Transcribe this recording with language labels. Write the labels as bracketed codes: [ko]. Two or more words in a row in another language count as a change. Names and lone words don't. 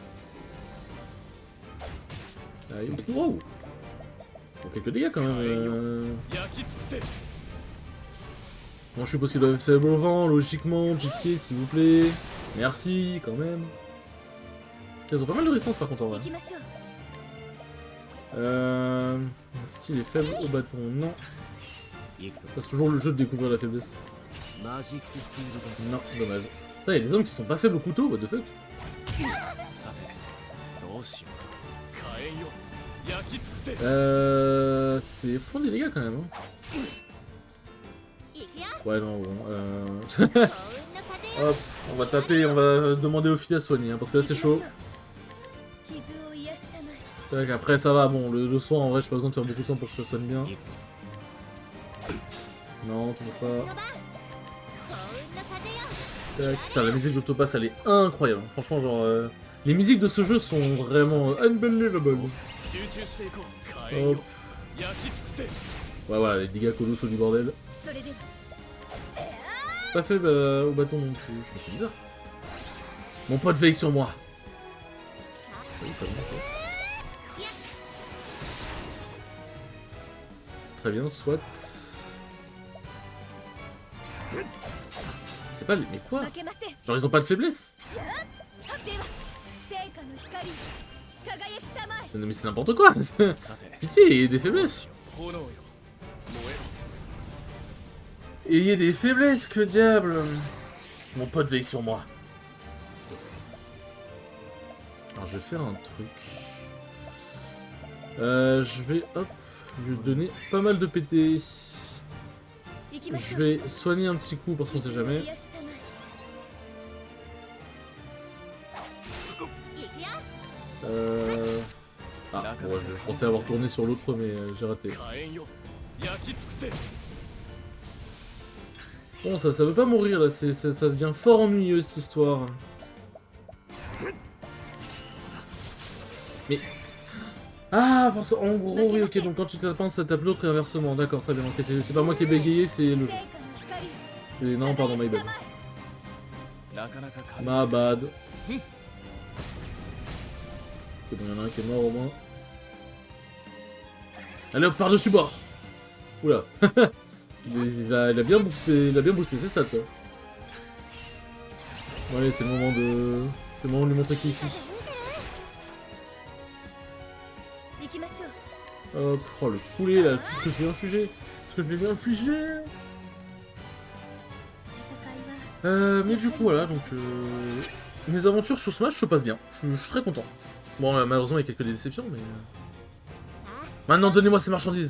[fr] Aïe. Wow! Bon, quelques dégâts, quand même. Bon, je suppose qu'il doit être faible au vent, logiquement. Pitié, s'il vous plaît. Merci, quand même. Ils ont pas mal de résistance par contre en vrai. [ja] 行きましょう [fr] Est-ce qu'il est faible au bâton? Non. [ja] 行くぞ [fr] C'est toujours le jeu de découvrir la faiblesse. [ja] マジックスティール [fr] Non, dommage. Putain, y'a des hommes qui sont pas faibles au couteau, [en] what the fuck? [ja] ださてどうしようか火炎よ焼き尽くせ [fr] C'est fond des dégâts quand même. Hein. [ja] 行くよ [fr] Ouais, non, bon. [ja] 幸運の風よ [fr] Hop, on va taper, on va demander aux filles à soigner, hein, parce que là c'est chaud. [ja] 傷を癒したまえ [fr] Tac, après ça va, bon, le soin en vrai, j'ai pas besoin de faire beaucoup de soin pour que ça soigne bien. [ja] 行くぞ [fr] Non, toujours [ja] その [fr] pas. [ja] 番幸運の風よ [fr] Tac. Putain, la musique d'Octopass elle est incroyable. Franchement, genre, les musiques de ce jeu sont vraiment unbelievable. [ja] 集中していこう火炎 [fr] Hop. [ja] よ焼き尽くせ [fr] Ouais, voilà, les dégâts colossaux du bordel. [ja] それでは [fr] Pas faible au bâton non plus. Mais c'est bizarre. Mon pote veille sur moi. Oui, pas bien, ok. Très bien, soit. C'est pas les... Mais quoi? [ja] 負けません [fr] Genre ils ont pas de faiblesse? [ja] では聖火の光輝きたまえ [fr] Mais c'est n'importe quoi. [ja] さて [fr] Pitié, ayez des faiblesses. [ja] 炎よ燃え [fr] Ayez des faiblesses, que diable. Mon pote veille sur moi. Alors je vais faire un truc. Je vais, hop, lui donner pas mal de PT. [ja] 行きまし [fr] Je [ja] ょう [fr] vais soigner un petit coup parce qu'on sait jamais. [ja] 癒したまえ行くよ [fr] Ah, bon, je pensais avoir tourné sur l'autre, mais j'ai raté. [ja] 火炎よ焼き尽くせ [fr] Bon, ça veut pas mourir là, ça devient fort ennuyeux cette histoire. Mais. Ah, parce qu'en gros, oui, ok, donc quand tu tapes un, ça tape l'autre et inversement. D'accord, très bien. Ok, c'est pas moi qui ai bégayé, c'est le jeu. [ja] 聖火の光 [fr] Et non, pardon, [en] my [ja] 輝 [en] bad. [ja] きたまえなかなか火 [fr] Ma bad. Ok, bon, y'en a un qui est mort au moins. Allez hop, par-dessus bord. Oula. il a bien boosté ses stats là. Bon, allez, c'est le moment de... C'est le moment de lui montrer qui est qui. [ja] 行きましょう [fr] Hop, oh le poulet là, tout ce que je lui ai infligé. Ce que je lui ai infligé. [ja] 戦いは [fr] Mais du coup, voilà, donc... Mes aventures sur Smash se passent bien. Je suis très content. Bon, malheureusement, il y a quelques déceptions, mais... Maintenant, donnez-moi ces marchandises.